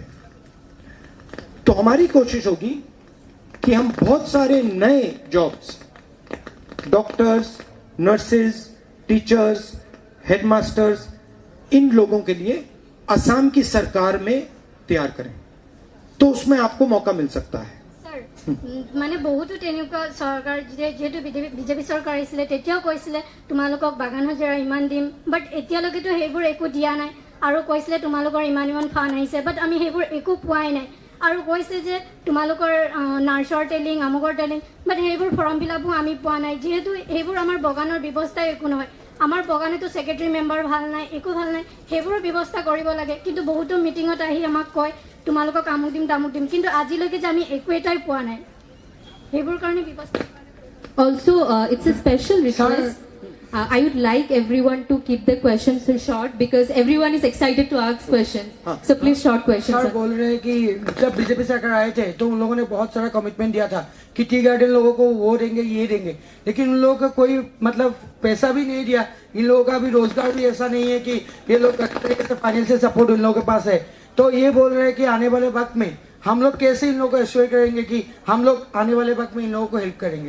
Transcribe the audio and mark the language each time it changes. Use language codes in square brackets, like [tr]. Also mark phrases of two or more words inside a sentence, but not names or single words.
[hi] तो हमारी कोशिश होगी कि हम बहुत सारे नए [en] jobs doctors, nurses, teachers, headmasters, [hi] इन लोगों के लिए असम की सरकार में तैयार करें, तो उसमें आपको मौका मिल सकता है। [as] মানে বহুতো তেনেকুৱা চৰকাৰ যিহেতু বিজেপি চৰকাৰ আহিছিলে তেতিয়াও কৈছিলে তোমালোকক বাগান হাজিৰা ইমান দিম, বাট এতিয়ালৈকেতো সেইবোৰ একো দিয়া নাই। আৰু কৈছিলে তোমালোকৰ ইমান ফাণ্ড আহিছে, বাট আমি সেইবোৰ একো পোৱাই নাই। আৰু কৈছে যে তোমালোকৰ নাৰ্ছৰ টেলিং, আমুকৰ টেলিং, বাট সেইবোৰ ফৰ্ম ফিলাপো আমি পোৱা নাই। যিহেতু সেইবোৰ আমাৰ বাগানৰ ব্যৱস্থাই একো নহয়। আমাৰ বাগানেতো [en] secretary member [as] ভাল নাই, একো ভাল নাই। সেইবোৰৰ ব্যৱস্থা কৰিব লাগে, কিন্তু বহুতো মিটিঙত আহি আমাক কয় তোমালোকক আমুক দিম তামুক দিম, কিন্তু আজিলৈকে যে আমি একো এটাই পোৱা নাই। সেইবোৰ কাৰণে ব্যৱস্থা [en] Also, it's a special request. I would like everyone to keep the questions short because everyone is excited to ask questions. So please short questions. सर sir. [hi] बोल रहे हैं कि जब बीजेपी सरकार आए थे तो उन लोगों ने बहुत सारा कमिटमेंट दिया था कि [en] tea garden [hi] लोगों को वो देंगे ये देंगे, लेकिन उन लोगों का कोई मतलब पैसा भी नहीं दिया। इन लोगों का भी रोजगार भी ऐसा नहीं है कि ये लोग [en] financial support [hi] इन लोगों के पास है। तो ये बोल रहे हैं कि आने वाले वक्त में हम लोग कैसे इन लोगों को एश्योर करेंगे कि हम लोग आने वाले वक्त में इन लोगों को हेल्प करेंगे।